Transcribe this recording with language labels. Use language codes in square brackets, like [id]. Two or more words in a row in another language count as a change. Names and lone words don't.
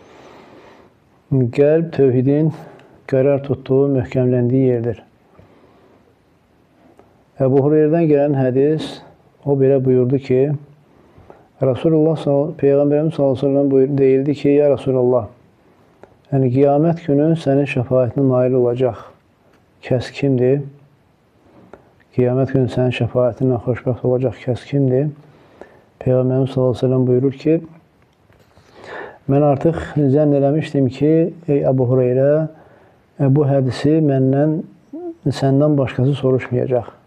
[az] Qalb tövhidin qərar tuttuğu, möhkəmləndiyi yerdir. [tr] Ebu Hureyre'den gelen hadis, [az] o belə buyurdu ki, [tr] Peygamberimiz [ar] صلى الله عليه وسلم [az] deyildi ki, [ar] يا رسول الله, [tr] yani kıyamet günü senin şefaatine nail olacak [az] kəs kimdir? Kıyamet günü sənin şəfaətinlə xoşbəxt olacaq kəs kimdir? Peyğəmbərimiz [ar] صلى الله عليه وسلم [az] buyurur ki, mən artıq zənn eləmişdim ki, ey Əbu Hüreyrə, bu hədisi məndən, səndən başqası soruşmayacaq.